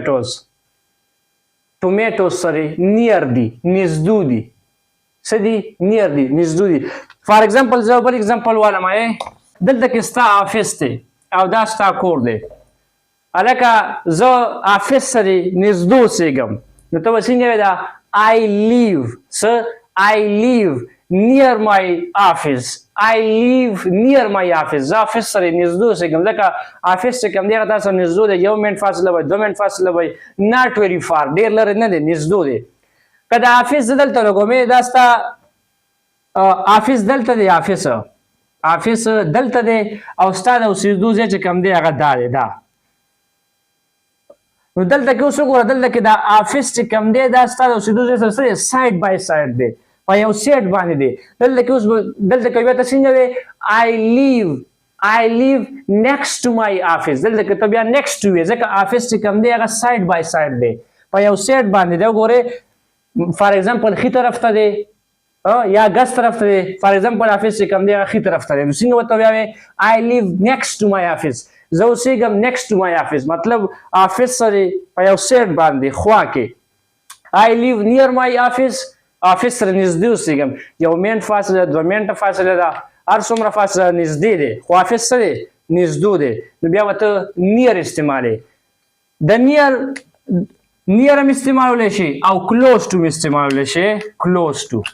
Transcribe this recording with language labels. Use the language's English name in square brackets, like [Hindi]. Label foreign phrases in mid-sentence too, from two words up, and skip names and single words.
[Pashto] ټومیټوز سره نیر دي نږدې دي څه دي نیر دي نږدې دي [English] for example [Pashto] زه بل ایگزامپل وایم دلته کې ستا آفس دی او دا ستا کور دی هلکه زه آفس سره نږدې اوسېږم نو ته به څنګه وایې دا I [English] live near my office [Pashto] زه آفس سره نږدې اوسېږم ځکه آفس چې کوم دی هغه تا سره نږدې دی 1 منټ فاصله وي 2 منټ فاصله وي [English] not very far [Pashto] ډېر لرې نه دی نږدې دی که د آفس زه دلته لګوم دا ستا آفس دلته دی آفس دلته دی او ستا د اوسېدو ځای چې کوم دی هغه دا دی دا نو دلته کې اوس وګوره دلته کې دا آفس چې کوم دی دا ستا د اوسېدو ځای سره څه دی [English] side by side [Pashto] دی په یو سیټ باندې دی دلته کې اوس دلته کې بیا ته څنګه وایې [English] I live next to my office [Pashto] دلته کې ته بیا [English] next to [Pashto] وایې ځکه آفس چې کوم دی هغه [English] side by side [Pashto] دی په یو سیټ باندې دی وګورئ فار ایگزامپل ښي طرف ته دی یا ګس طرف ته دی [English] for example [Pashto] آفس چې کوم دی هغه ښي طرف ته دی نو څنګه ورته بیا وایې [English] I live next to my office [Pashto] زه اوسېږم [English] next to my office [Pashto] مطلب آفس سره په یو سیټ باندې خوا کې [English] I live near my office [Pashto] آفس سره نږدې اوسېږم 1 منټ فاصله 2 منټه فاصله ده هر څومره فاصله نږدې دی خو آفس څه دی نږدې دی نو بیا به ته نیر استعمالوې د نیر هم استعمالولی شي او [English] close to [Pashto] هم استعمالولی شي [English] close to